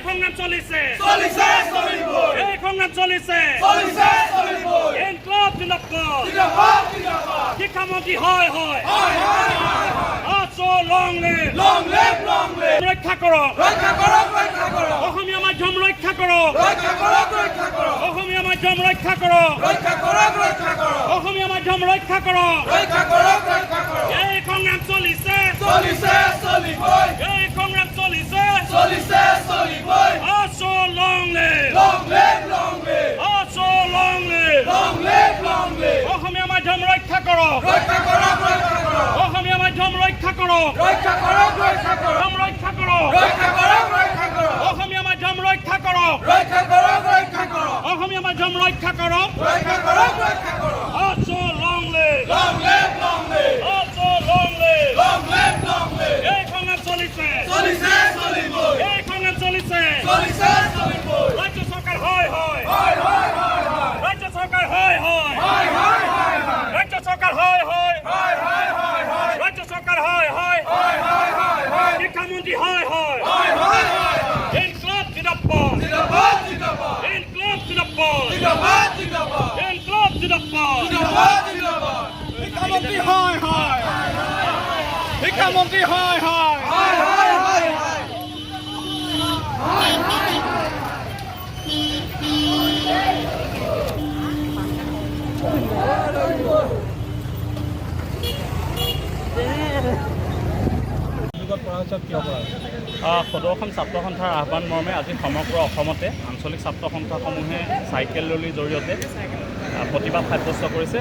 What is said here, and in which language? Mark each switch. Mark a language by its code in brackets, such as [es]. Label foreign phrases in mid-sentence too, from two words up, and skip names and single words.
[as] সংগ্রাম চলিছে চলিছে চলিবই এই সংগ্রাম চলিছে চলিছে চলিবই [ur] انقلاب زندہ باد زندہ باد زندہ باد [as] শিক্ষামন্ত্রী হয় হয় হয় হয় আছো [en] long live [as] রক্ষা করক রক্ষা করক রক্ষা করক অসমীয়া মাধ্যম ৰক্ষা কৰক রক্ষা করক রক্ষা করক অসমীয়া মাধ্যম ৰক্ষা কৰক রক্ষা করক রক্ষা করক অসমীয়া মাধ্যম ৰক্ষা কৰক রক্ষা করক রক্ষা করক এই সংগ্ৰাম চলিছে চলিছে চলিবই এই সংগ্ৰাম চলিছে চলিছে চলিবই [en] আছো long live long live আছো long live long live [as] অসমীয়া মাধ্যম ৰক্ষা কৰক রক্ষা করক রক্ষা করক অসমীয়া মাধ্যম ৰক্ষা কৰক রক্ষা করক রক্ষা করক ৰক্ষা কৰক রক্ষা করক রক্ষা করক অসমীয়া মাধ্যম ৰক্ষা কৰক রক্ষা করক রক্ষা করক অসমীয়া মাধ্যম ৰক্ষা কৰক রক্ষা করক রক্ষা করক [en] আছো long live long live আছো long live long live [as] এই সংগ্ৰাম চলিছে চলিছে চলিবই এই সংগ্ৰাম চলিছে চলিছে চলিবই রাজ্য সরকার হয় হয় হয় হয় হয় হয় রাজ্য সরকার হয় হয় হয় হয় হয় হয় রাজ্য সরকার হয় হয় হয় হয় হয় হয় রাজ্য সরকার হয় হয় হয় হয় হয় হয় শিক্ষামন্ত্রী হয় হয় হয় হয় হয় [ur] انقلاب زندہ باد زندہ باد زندہ باد انقلاب زندہ باد زندہ باد زندہ باد انقلاب زندہ باد زندہ باد زندہ باد [as] শিক্ষামন্ত্রী হয় হয় শিক্ষামন্ত্রী হয় হয় হয় হয় হয় হয় সদৌ অসম ছাত্ৰ সন্থাৰ আহ্বান মৰ্মে আজি সমগ্ৰ অসমতে আঞ্চলিক ছাত্ৰ সন্থাসমূহে চাইকেল ৰেলীৰ জৰিয়তে প্ৰতিবাদ সাব্যস্ত কৰিছে।